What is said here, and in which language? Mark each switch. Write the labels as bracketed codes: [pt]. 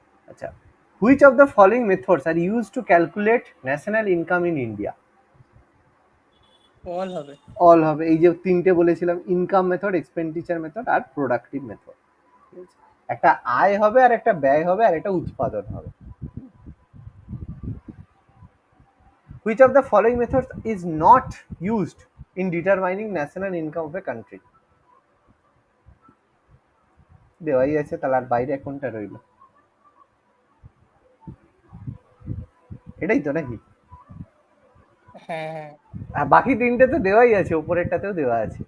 [en] আচ্ছা, which of the following methods are use to calculate national income in India? [bn] All হবে। All হবে। এই যে তিনটে বলেছিলাম, ইনকাম মেথড, এক্সপেন্ডিচার মেথড আর প্রোডাক্টিভ মেথড। একটা আয় হবে, আর একটা ব্যয় হবে, আর একটা উৎপাদন হবে। [en] Which of the following methods is not used in determining national income of a country? [bn] দেওয়াই আছে, তাহলে আর বাইরে কোনটা রইল? এটাই তো নাকি? হ্যাঁ হ্যাঁ আর বাকি তিনটে তো দেওয়াই আছে, উপরেরটাতেও দেওয়া আছে।